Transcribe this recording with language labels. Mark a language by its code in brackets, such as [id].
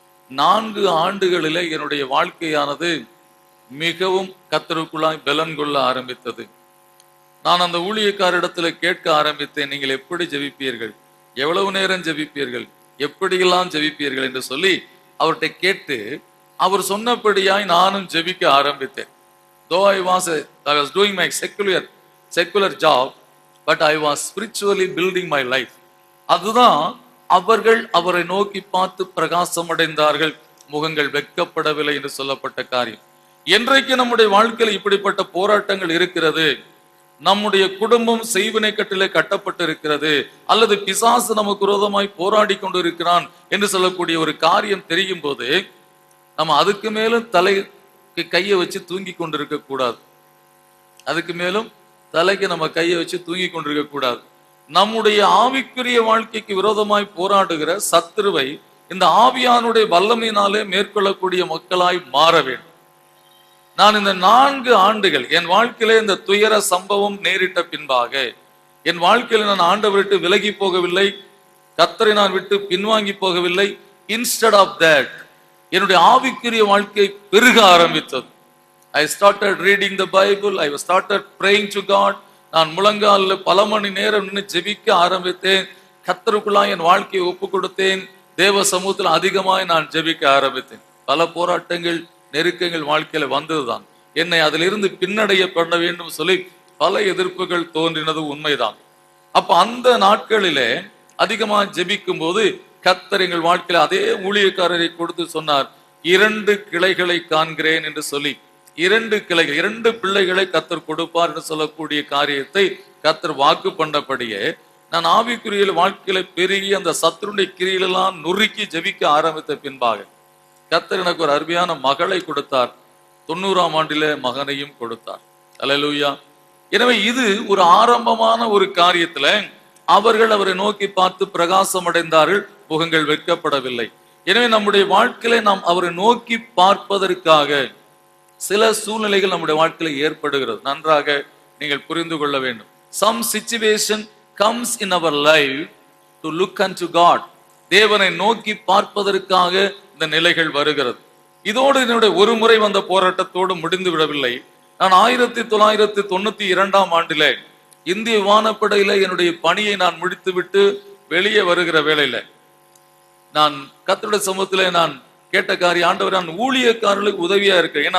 [ta] 4 ஆண்டுகளிலே என்னுடைய வாழ்க்கையானது மிகவும் கர்த்தருக்குள்ளாய் பலன் கொள்ள ஆரம்பித்தது. நான் அந்த ஊழியக்காரிடத்துல கேட்க ஆரம்பித்தேன், நீங்கள் எப்படி ஜெபிப்பீர்கள், எவ்வளவு நேரம் ஜெபிப்பீர்கள், எப்படியெல்லாம் ஜெபிப்பீர்கள் என்று சொல்லி அவர்கிட்ட கேட்டு அவர் சொன்னபடியாய் நானும் ஜெபிக்க ஆரம்பித்தேன். [en] Though I was doing my secular job, but I was spiritually building my life. [ta] அதுதான் அவர்கள் அவரை நோக்கி பார்த்து பிரகாசம் அடைந்தார்கள், முகங்கள் வெட்கப்படவில்லை என்று சொல்லப்பட்ட காரியம். என்றைக்கு நம்முடைய வாழ்க்கையில் இப்படிப்பட்ட போராட்டங்கள் இருக்கிறது, நம்முடைய குடும்பம் செய்வினை கட்டிலே கட்டப்பட்டு இருக்கிறது, அல்லது பிசாசு நமக்கு விரோதமாய் போராடி கொண்டு இருக்கிறான் என்று சொல்லக்கூடிய ஒரு காரியம் தெரியும் போது நம்ம அதுக்கு மேலும் தலைக்கு கையை வச்சு தூங்கி கொண்டிருக்க கூடாது. அதுக்கு மேலும் தலைக்கு நம்ம கையை வச்சு தூங்கி கொண்டிருக்க கூடாது. நம்முடைய ஆவிக்குரிய வாழ்க்கைக்கு விரோதமாய் போராடுகிற சத்துருவை இந்த ஆவியானுடைய வல்லமையினாலே மேற்கொள்ளக்கூடிய மக்களாய் மாற வேண்டும். நான் இந்த 4 ஆண்டுகள் என் வாழ்க்கையிலே இந்த துயர சம்பவம் நேரிட்ட பின்பாக என் வாழ்க்கையில நான் ஆண்டவரை விட்டு விலகி போகவில்லை, கர்த்தரை நான் விட்டு பின்வாங்கி போகவில்லை. [en] instead of that [ta] என்னுடைய ஆவிக்குரிய வாழ்க்கை பெருக ஆரம்பித்தது. [en] I started reading the Bible. I started praying to God. [ta] நான் முழங்கால பல மணி நேரம் நின்று ஜெபிக்க ஆரம்பித்தேன். கர்த்தருக்குள்ளாய் என் வாழ்க்கையை ஒப்பு கொடுத்தேன். தேவ சமூகத்தில் அதிகமாய் நான் ஜெபிக்க ஆரம்பித்தேன். பல போராட்டங்கள், நெருக்கங்கள் வாழ்க்கையில வந்ததுதான். என்னை அதிலிருந்து பின்னடைய பண்ண வேண்டும் சொல்லி பல எதிர்ப்புகள் தோன்றினது உண்மைதான். அப்ப அந்த நாட்களிலே அதிகமா ஜெபிக்கும் போது கர்த்தர் எங்கள் வாழ்க்கையில அதே ஊழியக்காரரை கொடுத்து சொன்னார், 2 கிளைகளை காண்கிறேன் என்று சொல்லி 2 கிளைகள், 2 பிள்ளைகளை கர்த்தர் கொடுப்பார் என்று சொல்லக்கூடிய காரியத்தை கர்த்தர் வாக்கு பண்ணபடியே நான் ஆவிக்குரிய வாழ்க்கையில பெருகி அந்த சத்துருடைய கிரியிலெல்லாம் நுறுக்கி ஜெபிக்க ஆரம்பித்த பின்பாக கர்த்தர் எனக்கு ஒரு அருமையான மகளை கொடுத்தார். 90ஆம் ஆண்டிலே மகனையும் கொடுத்தார். அல்லேலூயா. எனவே இது ஒரு ஆரம்பமான ஒரு காரியத்துல அவர்கள் அவரை நோக்கி பார்த்து பிரகாசம் அடைந்தார்கள், முகங்கள் வெட்கப்படவில்லை. எனவே நம்முடைய வாழ்க்கையில நாம் அவரை நோக்கி பார்ப்பதற்காக சில சூழ்நிலைகள் நம்முடைய வாழ்க்கையில ஏற்படுகிறது. நன்றாக நீங்கள் புரிந்து கொள்ள வேண்டும். [en] Some situation comes in our life to look unto God. [ta] தேவனை நோக்கி பார்ப்பதற்காக இந்த நிலைகள் வருகிறது. இதோடு என்னுடைய ஒரு முறை வந்த போராட்டத்தோடு முடிந்து விடவில்லை. நான் 1992 ஆண்டில இந்திய விமானப்படையில என்னுடைய பணியை நான் முடித்துவிட்டு வெளியே வருகிற வேளையில நான் கர்த்தருடைய சமூகத்திலே நான் கேட்ட காரியம், ஆண்டவர், நான் ஊழியக்காரர்களுக்கு உதவியா இருக்கேன்.